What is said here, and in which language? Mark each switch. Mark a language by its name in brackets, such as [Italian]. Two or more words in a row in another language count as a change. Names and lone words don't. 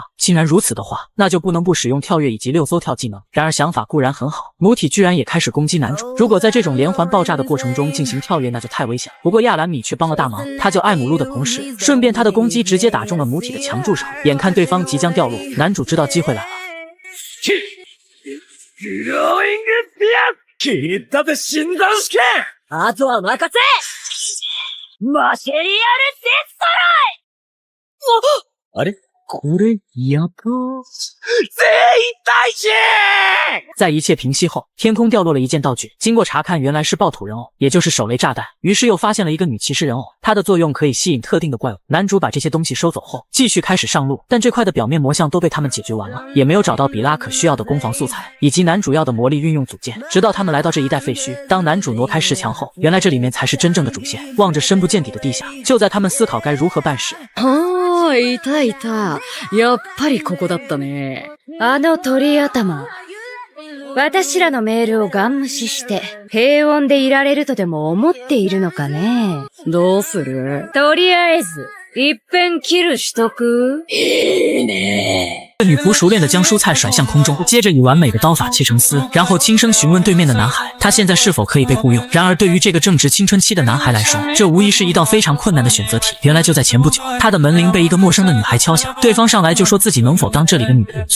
[Chinese] 既然如此的话，那就不能不使用跳跃以及6艘跳技能。然而想法固然很好，母体居然也开始攻击男主。如果在这种连环爆炸的过程中进行跳跃，那就太危险。不过亚兰米却帮了大忙，他救艾姆路的同时，顺便他的攻击直接打中了母体的墙柱上。眼看对方即将掉落，男主知道机会来了。 [Japanese] あとは任せマシェリアルデストロイあれこれ、やば [Chinese] 在一切平息后，天空掉落了一件道具。经过查看，原来是爆土人偶，也就是手雷炸弹。于是又发现了一个女骑士人偶，它的作用可以吸引特定的怪物。男主把这些东西收走后，继续开始上路。但这块的表面魔像都被他们解决完了，也没有找到比拉可需要的攻防素材，以及男主要的魔力运用组件。直到他们来到这一带废墟，当男主挪开石墙后，原来这里面才是真正的主线。望着深不见底的地下，就在他们思考该如何办时， [Japanese] いたいた。やっぱりここだったね。あの鳥頭。私らのメールをガン無視して、平穏でいられるとでも思っているのかね。どうする？とりあえず、一遍キルしとく？いいね。 [Chinese] 女仆熟练地将蔬菜甩向空中，接着以完美的刀法切成丝，然后轻声询问对面的男孩，他现在是否可以被雇佣。然而对于这个正值青春期的男孩来说，这无疑是一道非常困难的选择题。原来就在前不久，他的门铃被一个陌生的女孩敲响，对方上来就说自己能否当这里的女仆。